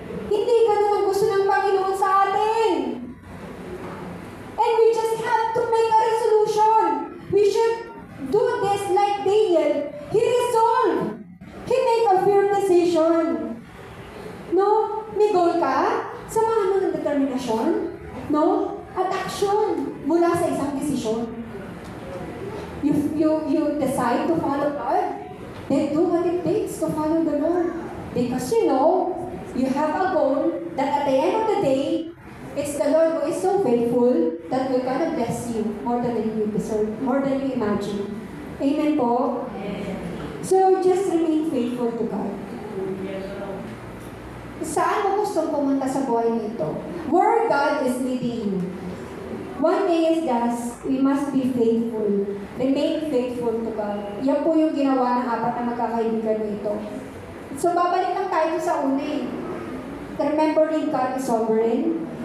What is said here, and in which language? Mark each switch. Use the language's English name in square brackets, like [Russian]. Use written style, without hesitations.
[Filipino] Hindi ganun ang gusto ng Panginoon sa atin. [English] And we just have to make a resolution. We should do this like Daniel. He resolved. He made a firm decision. No? [Filipino] May goal ka? Samahan mo ng determinasyon. No? At action mula sa isang desisyon. [English] You decide to follow God, then do what it takes to follow the Lord. Because you know, you have a goal that at the end of the day, it's the Lord who is so faithful that will gonna bless you more than you deserve, more than you imagine. Amen po? So, just remain faithful to God. [Filipino] Saan mo gustong pumunta sa buhay nito? [English] Where God is leading you. One thing is that we must be faithful. Remain faithful to God. [Filipino] Yan po yung ginawa ng apat na magkakaibigan nito. So, babalik lang tayo sa una eh. [English] Remembering God is sovereign.